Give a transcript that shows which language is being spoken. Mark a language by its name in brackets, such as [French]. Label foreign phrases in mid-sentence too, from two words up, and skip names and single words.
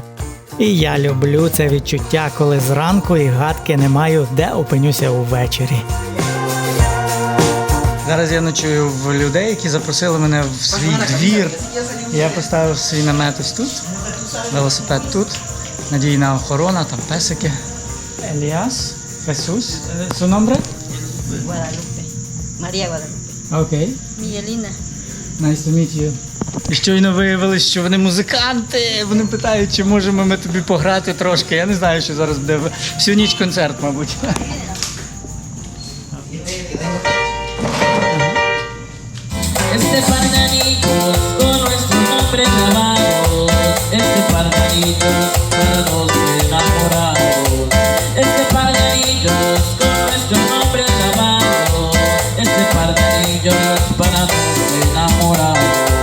[Ukrainian] І я люблю це відчуття, коли зранку і гадки не маю, де опинюся увечері. Зараз я ночую в людей, які запросили мене в свій двір. Я поставив свій намет ось тут, велосипед тут, надійна охорона, там песики. Еліас, [Spanish] Jesús, su nombre? Guadalupe. María Guadalupe. [Ukrainian] Окей. Miguelina. [English] Nice to meet you. [Ukrainian] І щойно виявилось, що вони музиканти. Вони питають, чи можемо ми тобі пограти трошки. Я не знаю, що зараз буде всю ніч концерт, мабуть. [Spanish] Este par de anillos con nuestro nombre grabado, este par de anillos para los enamorados, este par de anillos con nuestro nombre grabado, este par de anillos para los enamorados.